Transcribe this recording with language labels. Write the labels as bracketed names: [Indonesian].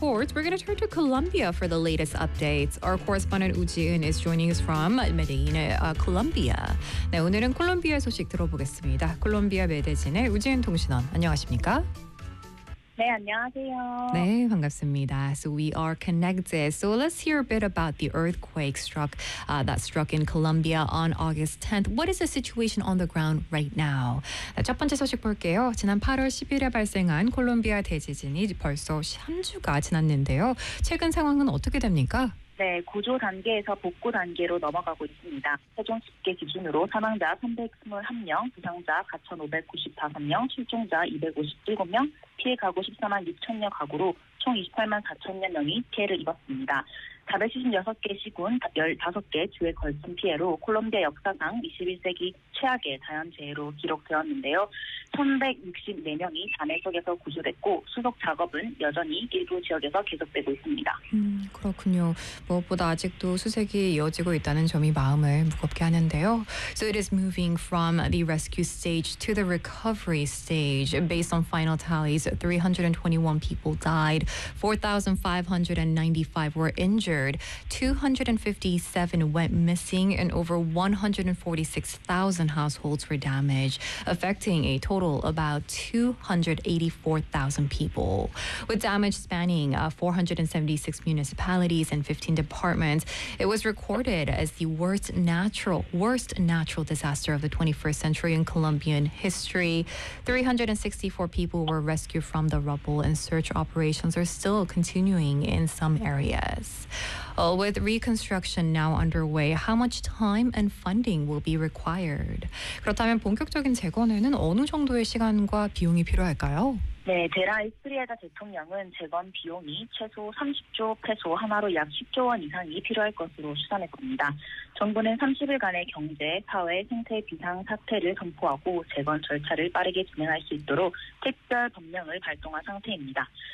[English] Sports, we're going to turn to Colombia for the latest updates. Our correspondent Woo Ji-eun is joining us from Medellin, Colombia. [Korean] 네, 오늘은 콜롬비아 소식 들어보겠습니다. 콜롬비아 메데진의 우지은 통신원, 안녕하십니까? 네, 안녕하세요. 네, 반갑습니다. [English] So we are connected. So let's hear a bit about the earthquake that struck in Colombia on August 10th. What is the situation on the ground right now? [Korean] 첫 번째 소식 볼게요. 지난 8월 10일에 발생한 콜롬비아 대지진이 벌써 3주가 지났는데요. 최근 상황은 어떻게 됩니까? 네, 구조 단계에서 복구 단계로 넘어가고 있습니다. 최종 집계 기준으로 사망자 321명, 부상자 4,595명, 실종자 257명, 피해 가구 14만 6천여 가구로 총 28만 4천여 명이 피해를 입었습니다. 476개 시군, 15개 주에 걸친 피해로 콜롬비아 역사상 21세기 최악의 자연재해로 기록되었는데요. 1,164명이 잔해 속에서 구조됐고 수속 작업은 여전히 일부 지역에서 계속되고 있습니다. 그렇군요. 무엇보다 아직도 수색이 이어지고 있다는 점이 마음을 무겁게 하는데요. [English] So it is moving from the rescue stage to the recovery stage. Based on final tallies, 321 people died, 4,595 were injured, 257 went missing, and over 146,000 households were damaged, affecting a total about 284,000 people. With damage spanning 476 municipalities and 15 departments, it was recorded as the worst natural disaster of the 21st century in Colombian history. 364 people were rescued from the rubble, and search operations are still continuing in some areas. Well, with reconstruction now underway, how much time and funding will be required? [Korean] 그렇다면 본격적인 재건에는 어느 정도의 시간과 비용이 필요할까요? 네, 데라이스리에다 대통령은 재건 비용이 최소 30조 페소, 하나로 약 10조 원 이상이 필요할 것으로 추산했습니다. 정부는 30일간의 경제, 사회, 생태 비상 사태를 선포하고 재건 절차를 빠르게 진행할 수 있도록 특별 법령을 발동한 상태입니다.